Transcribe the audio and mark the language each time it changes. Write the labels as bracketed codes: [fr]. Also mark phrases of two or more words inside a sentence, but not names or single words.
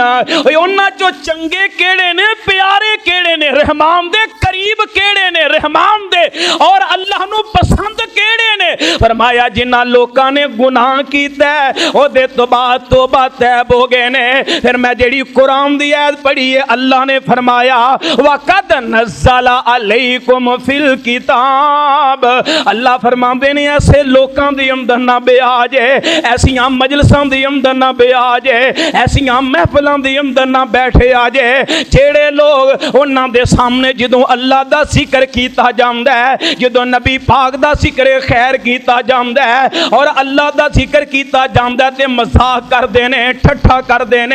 [pa] اونہاں چوں چنگے کہڑے نے، پیارے کہڑے نے، رحمان دے قریب کہڑے نے، رحمان دے اور اللہ نوں پسند کہڑے نے? فرمایا جنہاں لوکاں نے گناہ کیتا اوہدے توں بعد توبہ تائب ہو گئے نے. فیر میں جہڑی قرآن دی آیت پڑھی ہے، اللہ نے فرمایا [ar] وقد نزل عليكم في الكتاب. [pa] اللہ فرماندے نے ایسے لوکاں دی اندر نا بیاج ہے، ایسیاں مجلساں دی اندر نا بیاج ہے، ایسیاں محفلاں دی اندر نا بیٹھے آ جائے جہڑے لوک اونہاں دے سامنے جدوں اللہ دا ذکر کیتا جاندا ہے، جدوں نبی پاک دا ذکر خیر کیتا جاندا ہے اور اللہ دا ذکر کیتا جاندا تے مذاق کردے نے، ٹھٹھا کردے نے.